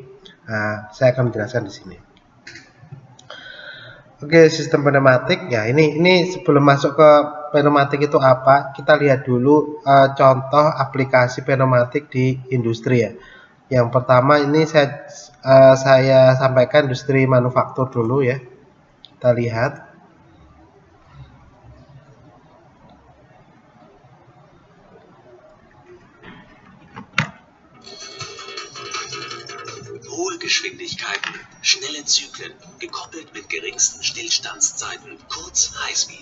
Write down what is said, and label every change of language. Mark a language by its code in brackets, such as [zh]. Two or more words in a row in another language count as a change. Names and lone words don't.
[id] Saya akan menjelaskan di sini. Oke, sistem pneumatik ya. Ini sebelum masuk ke pneumatik itu apa, kita lihat dulu contoh aplikasi pneumatik di industri ya. Yang pertama ini saya sampaikan industri manufaktur dulu ya. Kita lihat. [de] Hohe Geschwindigkeiten, schnelle Zyklen, gekoppelt mit geringsten Stillstandszeiten, kurz Highspeed.